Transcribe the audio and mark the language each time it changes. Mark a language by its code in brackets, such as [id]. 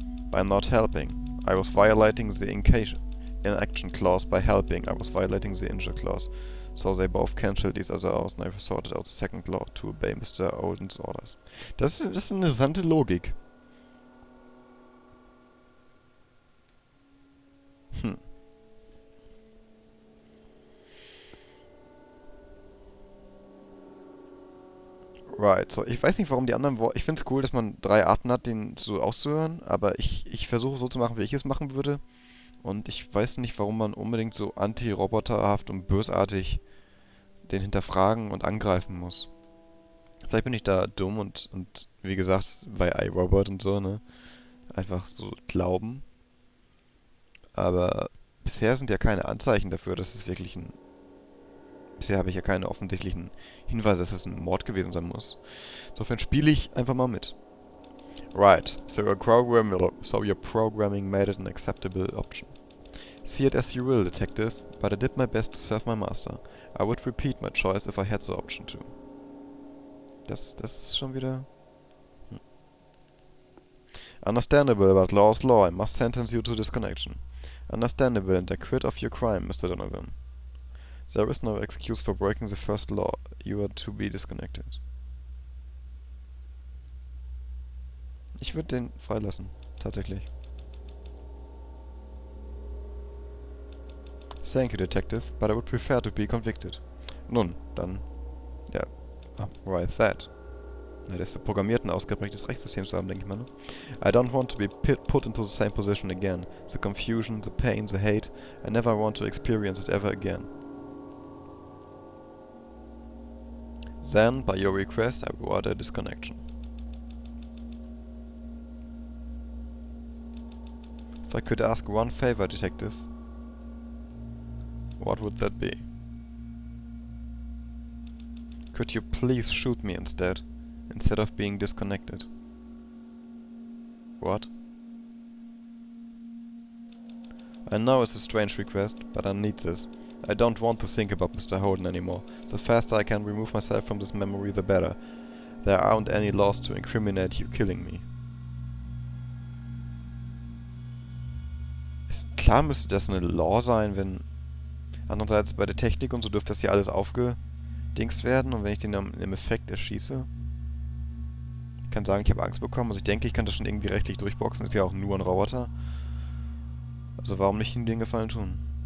[en] By not helping. I was violating the inaction clause by helping. I was violating the injure clause. So they both cancelled each other out and I sorted out the second law to obey Mr. Olden's orders. [de] Das ist eine interessante Logik. [en] Right, [de] so ich weiß nicht, warum die anderen Worte. Ich finde es cool, dass man 3 Arten hat, den so auszuhören, aber ich versuche so zu machen, wie ich es machen würde. Und ich weiß nicht, warum man unbedingt so anti-roboterhaft und bösartig den hinterfragen und angreifen muss. Vielleicht bin ich da dumm und wie gesagt, bei iRobot und so, ne? Einfach so glauben. Aber bisher sind ja keine Anzeichen dafür, dass es wirklich ein. Bisher habe ich ja keine offensichtlichen Hinweise, dass es ein Mord gewesen sein muss. Insofern spiele ich einfach mal mit. [en] Right, so your programming made it an acceptable option. See it as you will, detective, but I did my best to serve my master. I would repeat my choice if I had the option to. [de] Das ist schon wieder... [en] Understandable, but law is law. I must sentence you to disconnection. Understandable, and I quit of your crime, Mr. Donovan. There is no excuse for breaking the first law. You are to be disconnected. [de] Ich würde den freilassen, tatsächlich. [en] Thank you, Detective, but I would prefer to be convicted. [de] Nun, dann... Ja, [en] why that? [de] Na, das ist programmiert, ein ausgeprägtes Rechtssystem zu haben, denke ich mal, ne? [en] I don't want to be put into the same position again. The confusion, the pain, the hate. I never want to experience it ever again. Then, by your request, I will order a disconnection. If I could ask one favor, Detective, what would that be? Could you please shoot me instead of being disconnected? What? I know it's a strange request, but I need this. I don't want to think about Mr. Holden anymore. The faster I can remove myself from this memory, the better. There aren't any laws to incriminate you killing me. [de] Klar müsste das eine Law sein, wenn... Andererseits bei der Technik und so dürfte das hier alles aufgedingst werden. Und wenn ich den im Effekt erschieße... Ich kann sagen, ich habe Angst bekommen. Also ich denke, ich kann das schon irgendwie rechtlich durchboxen. Ist ja auch nur ein Roboter. Also warum nicht ihm den Gefallen tun?